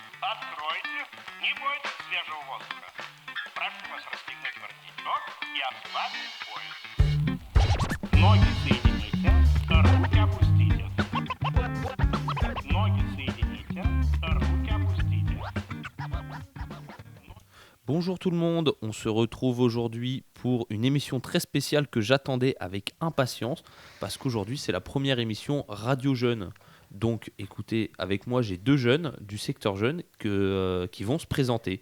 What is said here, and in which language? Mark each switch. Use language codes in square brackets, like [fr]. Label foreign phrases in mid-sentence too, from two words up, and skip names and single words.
[ru] Откройте, не бойтесь свежего воздуха. Прошу вас расстегнуть воротничок и ослабить пояс. Ноги соедините, руки опустите. Ноги соедините, руки опустите. [fr] Bonjour tout le monde, on se retrouve aujourd'hui pour une émission très spéciale que j'attendais avec impatience parce qu'aujourd'hui c'est la première émission Radio Jeune. Donc écoutez, avec moi j'ai deux jeunes du secteur jeune qui vont se présenter.